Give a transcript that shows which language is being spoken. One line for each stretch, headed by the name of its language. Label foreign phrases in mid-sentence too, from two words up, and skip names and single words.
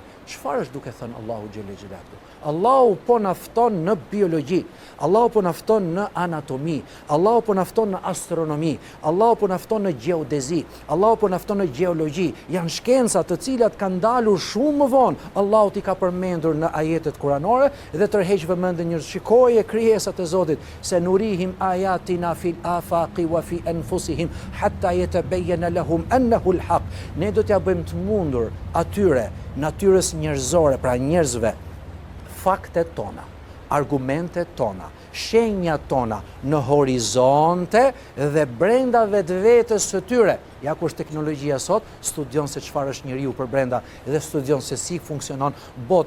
Albanian: Çfarë është duke thënë Allahu
Arabic: جل جلاله?
Albanian: Allahu po na fton në biologji, Allahu po na fton në anatomi, Allahu po na fton në astronomi, Allahu po na fton në gjeodezi, Allahu po na fton në gjeologji. Janë shkenca të cilat kanë dalur shumë më vonë. Allahu t'i ka përmendur në ajetet kuranore dhe tërheq vëmendjen njerëz, shikoje krijesat e Zotit, se
Arabic: سنريهم آياتنا في الآفاق وفي أنفسهم حتى يتبين لهم أنه الحق.
Albanian: Ne do t'ja bëjmë të mundur atyre natyrës njerëzore, pra njerëzve, faktet tona, argumentet tona, shenjat tona në horizonte dhe brenda vetvetes së tyre. Ja ku është teknologjia sot, studion se çfarë është njeriu për brenda dhe studion se si funksionon bota.